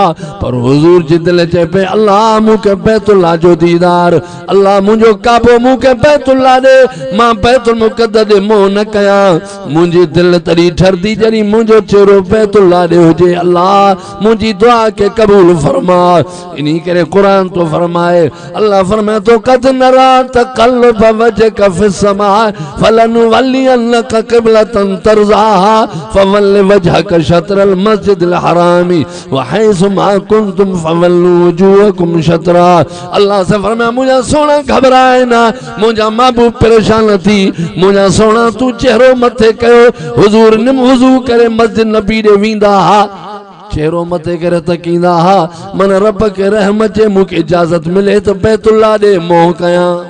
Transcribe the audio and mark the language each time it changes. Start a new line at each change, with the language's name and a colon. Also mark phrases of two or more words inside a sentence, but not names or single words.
Sindhi: पर हुज़ूर जी दिलि चए पई अल्लाह मूंखे बैतुल्लाह जो दीदार, अल्लाह मुंहिंजो काबो मूंखे बैतुल्लाह ॾे, मां बैतुल मुक़द्दस ॾे मोह न कयां। मुंहिंजी दिलि तॾहिं ठरदी जॾहिं मुंहिंजो चेहरो बैतुल्लाह ॾे हुजे। अल्लाह मुंहिंजी दुआ खे क़बूल फरमा। इन्ही करे कुरान तो फरमाए, अल्लाह फरमाए तो
Arabic: قد نرى تقلب وجهك في السماء فلنولينك قبلة ترضاها فول وجهك شطر المسجد الحرام وحيث ما كنتم فولوا وجوهكم شطره.
Sindhi: अल्लाह से फरमाया मुंहिंजा सोना घबराए ना, मुंहिंजा महबूब परेशान थी, मुंहिंजा सोना तू चेहरो मथे कयो। हुज़ूर निम वुज़ू करे मस्जिद नबी ॾे वेंदा हा, चेहरो मथे करे तकींदा हा, मन रब के रहम अचे मूंखे इजाज़त मिले त बैतुल्लाह ॾे मोह कयां।